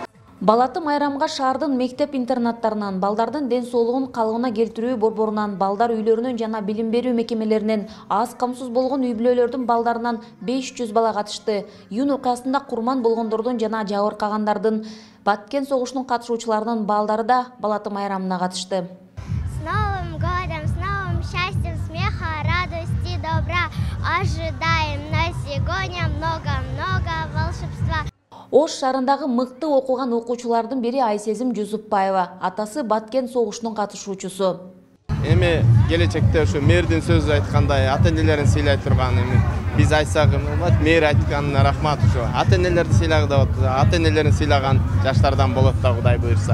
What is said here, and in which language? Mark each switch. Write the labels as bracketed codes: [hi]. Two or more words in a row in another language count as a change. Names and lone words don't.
[ky] Балаты майрамга шаардын мектеп-интернаттарынан, балдардын ден соолугун калыбына келтирүү борборунан, балдар үйлөрүнөн жана билим берүү мекемелеринен, аз камсыз болгон үй-бүлөлөрдүн балдарынан 500 бала катышты. Июнь окуясында курман болгондордун жана жабыркагандардын, Баткен согушунун катышуучуларынын балдары да Балаты майрамына катышты. [ru] С Новым годом, с новым счастьем, смеха, радости, добра. Ожидаем на сегодня много-много волшебства. [ky] Ош шаарындагы мыкты окуган окуучулардын бири Айсезим Жусупбаева, атасы Баткен согушунун катышуучусу. Эми келечекте ушу мэрдин сөзү айткандай ата-энелерин сыйлай турган, эми биз айтсак болот, мэр айтканына рахмат ушу. Ата-энелерди сыйлагы да болот, ата-энелерин сыйлаган жаштардан болот да Кудай буйрса.